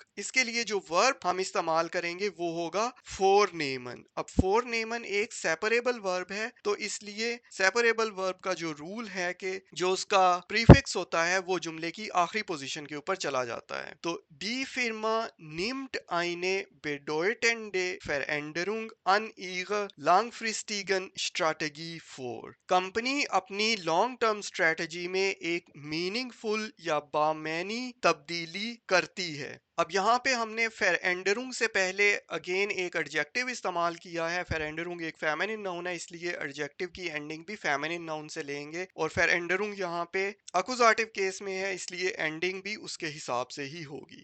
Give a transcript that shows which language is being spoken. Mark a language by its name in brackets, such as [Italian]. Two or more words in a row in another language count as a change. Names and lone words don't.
[Urdu] اس کے لیے جو ورب ہم استعمال کریں گے وہ ہوگا فورنیمن. اب فورنیمن ایک [English] separable verb [Urdu] ہے، تو اس لیے [English] separable verb [Urdu] کا جو رول ہے کہ جو اس کا پریفکس ہوتا ہے وہ جملے کی آخری پوزیشن کے اوپر چلا جاتا ہے. [German] तो Die Firma nimmt eine bedeutende Veränderung an ihrer langfristigen Strategie vor. [Urdu] کمپنی اپنی [English] long term strategy [Urdu] میں ایک مینینگفل یا بامعنی تبدیلی کرتی ہے. اب یہاں پہ ہم نے فیرینڈرونگ سے پہلے اگین ایک ایڈجیکٹیو استعمال کیا ہے. فیرینڈرونگ ایک [English] feminine noun [Urdu] ہے، اس لیے ایڈجیکٹیو کی اینڈنگ بھی [English] feminine noun [Urdu] سے لیں گے، اور فیرینڈرونگ یہاں پہ اکوزاٹیو کیس میں ہے، اس لیے اینڈنگ بھی اس کے حساب سے ہی ہوگی.